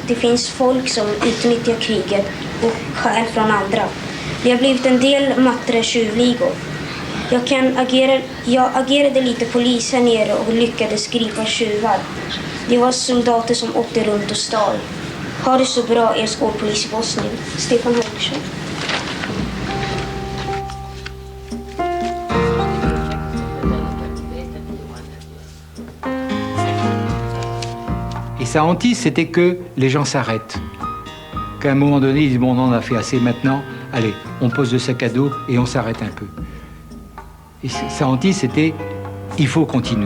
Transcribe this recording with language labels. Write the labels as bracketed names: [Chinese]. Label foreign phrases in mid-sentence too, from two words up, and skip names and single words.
[Swedish] Det finns folk som utnyttjar kriget och stjäl från andra. Det har blivit en del mattre tjuvligor. Jag agerade lite polis här nere och lyckades gripa tjuvar. Det var soldater som åkte runt och stal. Ha det så bra, er skolpolis i Bosnien. Stefan Holgersson. [French] Et sa hantise, c'était que les gens s'arrêtent. Qu'à un moment donné, ils disent « Bon, on en a fait assez maintenant. Allez, on pose le sac à dos et on s'arrête un peu. » Et sa hantise, c'était « Il faut continuer.